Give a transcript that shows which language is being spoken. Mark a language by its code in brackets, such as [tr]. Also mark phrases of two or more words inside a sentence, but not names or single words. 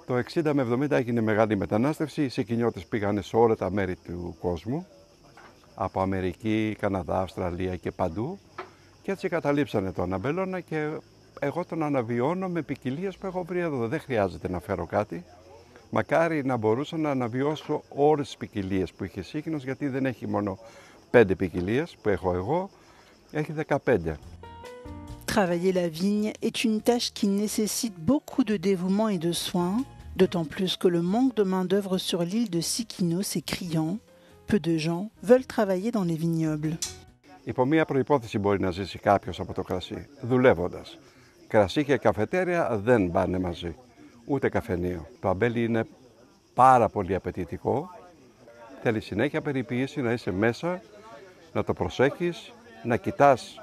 [el] Το 60 με 70 έγινε μεγάλη μετανάστευση, οι Σικινιώτες πήγανε σε όλα τα μέρη του κόσμου, από Αμερική, Καναδά, Αυστραλία και παντού, και έτσι καταλήψανε τον αμπελώνα και εγώ τον αναβιώνω με ποικιλίες που έχω βρει εδώ. Δεν χρειάζεται να φέρω κάτι. Μακάρι να μπορούσα να αναβιώσω όλες τις ποικιλίες που είχε Σίκινος, γιατί δεν έχει μόνο 5 ποικιλίες που έχω εγώ, έχει 15. [fr] Travailler la vigne est une tâche qui nécessite beaucoup de dévouement et de soins, d'autant plus que le manque de main-d'œuvre sur l'île de Sikinos est criant. Peu de gens veulent travailler dans les vignobles. [el] Υπό μία προϋπόθεση μπορεί να ζήσει κάποιος από το κρασί, δουλεύοντας. Κρασί και καφετέρια δεν πάνε μαζί, ούτε καφενείο. Το αμπέλι είναι πάρα πολύ απαιτητικό, θέλει συνέχεια περιποίηση, να είσαι μέσα, να το προσέχεις, να κοιτάς.